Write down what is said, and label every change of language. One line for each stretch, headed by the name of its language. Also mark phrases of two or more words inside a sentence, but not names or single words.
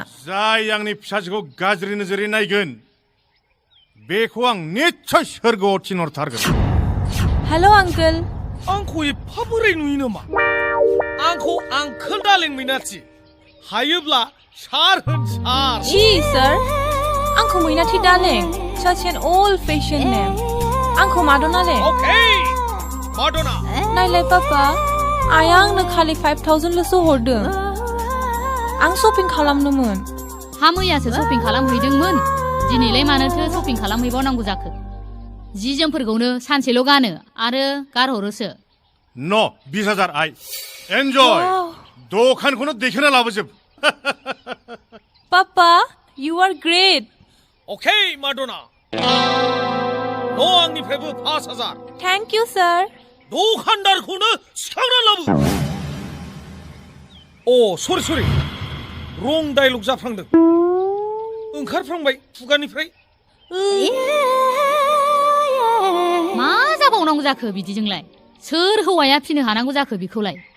Bodo: जाय आंनि फिसाजोखौ गाज्रि नोजोरै नायगोन बेखौ आं निस्सय सोरगोआव थिनहरथारगोन हेल' आंकोल आंखौ एफा बोरै नुयो नामा आंखौ आंकोल डार्लिं मैनाथि हायोब्ला सार होन सार जी सर आंखौ मैनाथि डार्लिं
English: such an old fashioned name
Bodo: आंखौ मादना ले अके मादना नायलाय पापा आइया आंनो खालि 5,000 ल'सो हरदों आं शपिं खालामनोमोन हा मैयासो शपिं खालामहैदोंमोन दिनैलाय मानोथो शपिं खालामहैबावनांगौ जाखो जि जोमफोरखौनो सानसेल' गानो आरो गारहरोसो न' 20,000
English: I enjoy
Bodo: दखानखौनो देखोना लाबोजोब पापा
English: you are great
Bodo: अके मादना न' आंनिफ्रायबो 5,000
English: thank you sir
Bodo: दखानदारखौनो सिखांना लाबो अ सरि रं डायलग जाफ्लांदों ओंखारफ्लांबाय खुगानिफ्राय मा जाबावनांगौ जाखो बिदिजोंलाय सोर हौवाया फिनो हानांगौ जाखो बिखौलाय